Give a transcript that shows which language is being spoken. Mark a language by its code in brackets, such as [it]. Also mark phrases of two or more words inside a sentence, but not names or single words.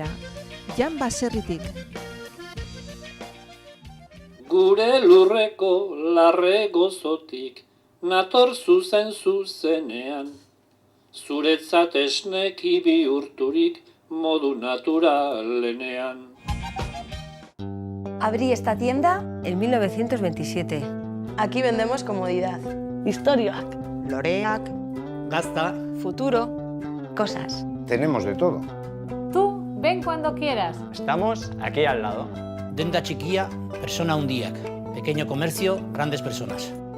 [eu] Jan Baserritik. Gure lurreko larre gozotik, nator zuzenean. Zuretzat esneki bihurturik modu naturalenean. [es] Abrí esta tienda en 1927. Aquí vendemos comodidad, [eu] historiak, loreak, gazta, [es] futuro, Cosas. tenemos de todo. Tú, ven cuando quieras. Estamos aquí al lado. [eu] denda txikia, persona handiak. [es] Pequeño comercio, grandes personas.